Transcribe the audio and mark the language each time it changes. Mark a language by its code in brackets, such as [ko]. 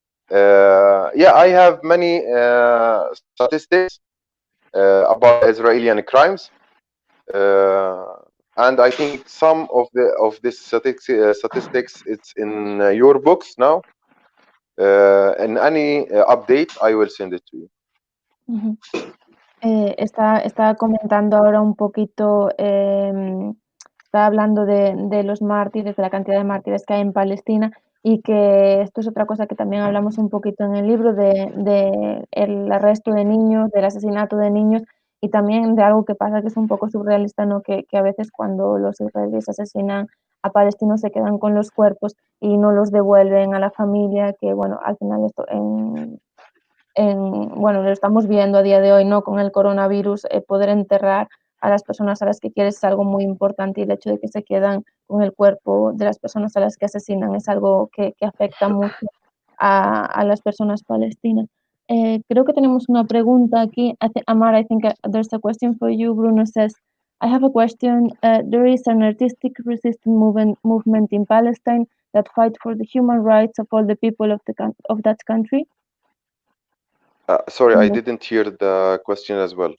[en] Yeah, I have many statistics about Israeli crimes, and I think some of this statistics it's in your books now. In any update, I will send it to you. [es] Está comentando ahora un poquito, está hablando de los mártires, de la cantidad de mártires que hay en Palestina, y que esto es otra cosa que también hablamos un poquito en el libro, de el arresto de niños, del asesinato de niños, y también de algo que pasa que es un poco surrealista, ¿no? Que a veces cuando los israelíes asesinan a palestinos se quedan con los cuerpos y no los devuelven a la familia, que bueno, al final esto bueno, lo estamos viendo a día de hoy, ¿no? Con el coronavirus, poder enterrar a las personas a las que quieres es algo muy importante, y el hecho de que se quedan con el cuerpo de las personas a las que asesinan es algo que afecta mucho a las personas palestinas. Creo que tenemos una pregunta aquí. [en] Amar, I think there's a question for you. Bruno says, I have a question. There is an artistic resistance movement in Palestine that fight for the human rights of all the people of that country. Sorry, I didn't hear the question as well.